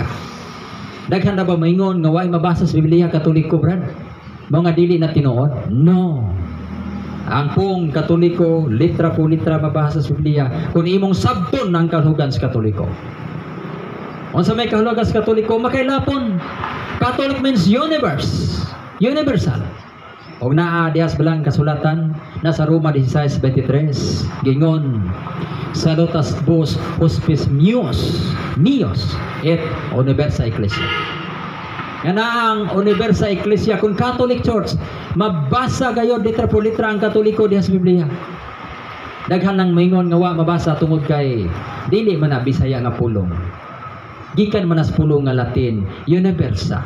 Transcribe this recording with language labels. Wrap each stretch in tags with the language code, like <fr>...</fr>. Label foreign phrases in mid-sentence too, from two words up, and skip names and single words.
<ceb>Daghan na ba maingon nga way mabasa sa Biblia Katoliko, brad? Mao nga dili na tinuod? No. Ang pong Katoliko, litra po litra mabasa sa Biblia kung imong sabton ang kahugan sa Katoliko. Unsa may kahulugan sa Katoliko, makailapon.</ceb> <en>Catholic means universe. Universal.</en> <ceb>O naa dihas balang kasulatan nasa Roma 16:23 gingon</ceb> <la>salutas vos hospes mios et universa ecclesia.</la> <ceb>Nga ang</ceb> <la>Universa Ecclesia</la> <ceb>kung Catholic Church mabasa gayon litra po litra ang Katoliko diha sa Biblia. Daghan nang maingon nga wa mabasa tungod kay dili man na Bisaya nga pulong. Gikan man as pulong nga Latin, Universa.</ceb>